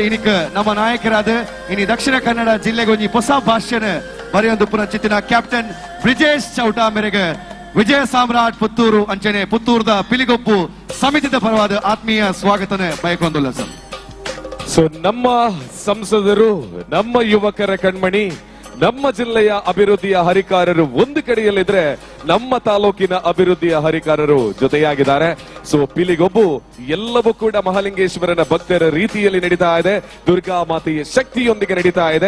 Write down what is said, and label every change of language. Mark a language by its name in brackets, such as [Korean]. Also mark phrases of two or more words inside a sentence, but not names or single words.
[Tulu] ಇನಿಕ್ ನಮ್ಮ ನಾಯಕರಾದ ಇನಿ ದಕ್ಷಿಣ ಕನ್ನಡ ಜಿಲ್ಲೆಗೆ ಒಂಜಿ ಹೊಸ ಭಾಷ್ಯನ ಬರೆಯೊಂದು ಪುನಃ ಚಿತ್ತಿನ ಕ್ಯಾಪ್ಟನ್ ಬ್ರಿಜೇಶ್ ಚೌಟ ಮೇರೆಗೆ ವಿಜಯ ಸಾಮ್ರಾಟ್ ಪುತ್ತೂರು ಅಂಚನೆ ಪುತ್ತೂರದ ಪಿಲಿಗೊಬ್ಬು ಸಮಿತಿದ ಪರವಾದ ಆತ್ಮೀಯ ಸ್ವಾಗತನ ಬಯಕೊಂದುಲ್ಲ ಸರ್. [Kannada] ಸೊ ನಮ್ಮ ಸಂಸದರು, ನಮ್ಮ ಯುವಕರ ಕಣ್ಮಣಿ, ನಮ್ಮ ಜಿಲ್ಲೆಯ ಅಭಿವೃದ್ಧಿಯ ಹರಿಕಾರರು ಒಂದು ಕಡೆಯಲ್ಲಿದ್ರೆ ನಮ್ಮ ತಾಲೂಕಿನ ಅಭಿವೃದ್ಧಿಯ ಹರಿಕಾರರು ಜೊತೆಯಾಗಿದ್ದಾರೆ. ಸೊ ಪಿಲಿಗೊಬ್ಬು ಎಲ್ಲವೂ ಕೂಡ ಮಹಾಲಿಂಗೇಶ್ವರನ ಭಕ್ತರ ರೀತಿಯಲ್ಲಿ ನಡೀತಾ ಇದೆ, ದುರ್ಗಾ ಮಾತೆಯ ಶಕ್ತಿಯೊಂದಿಗೆ ನಡೀತಾ ಇದೆ.